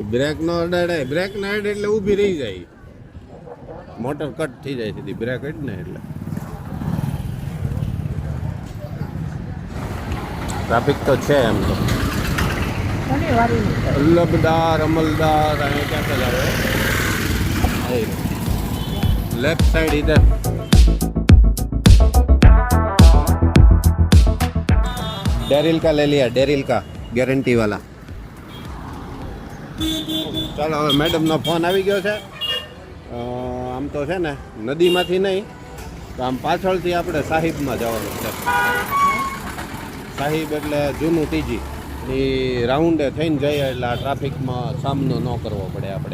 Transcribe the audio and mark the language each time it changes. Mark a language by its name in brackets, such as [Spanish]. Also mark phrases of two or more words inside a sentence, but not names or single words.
[Gujarati] બ્રેક નો અડાડે. બ્રેક ના અડાડે એટલે ઊભી રહી જાય. મોટર કટ થઈ જાય સીધી બ્રેક જ ને એટલે. ટ્રાફિક તો છે એમ તો. શનિવારી નહીં. અલ્લબદાર અમલદાર અહીંયા ક્યાં આવે [English] left side [Gujarati] ઇધર. [Hindi] डेरिल का ले लिया. डेरिल का गारंटी वाला. [Gujarati] ચાલો હવે મેડમનો ફોન આવી ગયો છે. આમ તો છે ને નદીમાંથી નહીં તો આમ પાછળથી આપણે સાહિબમાં જવાનું છે. સાહિબ એટલે જૂનું ટીજી. એ રાઉન્ડે થઈને જઈએ એટલે આ ટ્રાફિકમાં સામનો ન કરવો પડે આપણે.